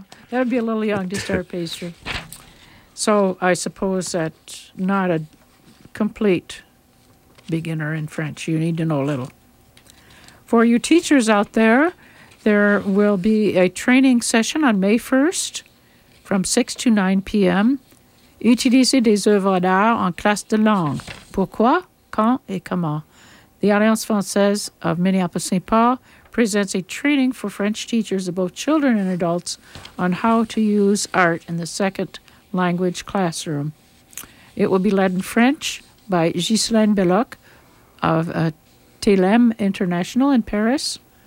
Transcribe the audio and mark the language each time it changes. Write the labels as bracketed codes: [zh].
[en] That would be a little young to start pastry. So I suppose that not a complete beginner in French. You need to know a little. For you teachers out there, there will be a training session on May 1st from 6 to 9 p.m. [fr] Utiliser des œuvres d'art en classe de langue. Pourquoi, quand et comment? [en] The Alliance Française of Minneapolis-Saint Paul presents a training for French teachers of both children and adults on how to use art in the second language classroom. It will be led in French by Ghislaine Belloc of Télém International in Paris.